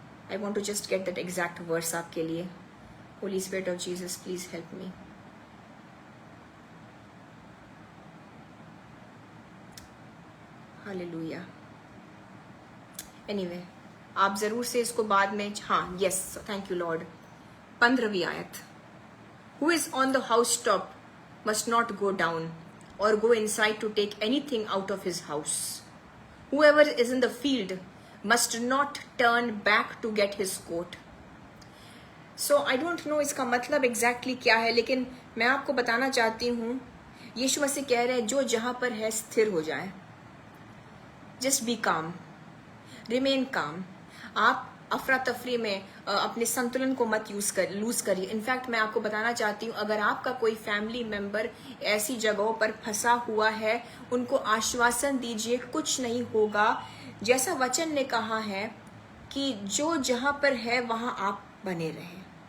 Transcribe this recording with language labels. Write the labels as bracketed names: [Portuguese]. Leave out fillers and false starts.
[English] I want to just get that exact verse [Hindi] आपके लिए। [English] Holy spirit of Jesus, please help me. [Hindi] Hallelujah. Anyway, आप जरूर से इसको बाद में, हाँ, [English] Yes, thank you lord. [Hindi] 15वीं आयत, [English] Who is on the house top must not go down or go inside to take anything out of his house. Whoever is in the field must not turn back to get his coat. So I don't know [Hindi] इसका मतलब exactly क्या है, लेकिन मैं आपको बताना चाहती हूँ, यीशु मसीह कह रहे हैं जो जहां पर है स्थिर हो जाए। [English] Just be calm, remain calm. [Hindi] आप अफरा तफरी में अपने संतुलन को मत लूज करिए। इनफैक्ट मैं आपको बताना चाहती हूँ, अगर आपका कोई फैमिली मेंबर ऐसी जगहों पर फंसा हुआ है, उनको आश्वासन दीजिए कुछ नहीं होगा। जैसा वचन ने कहा है कि जो जहां पर है वहां आप बने रहें।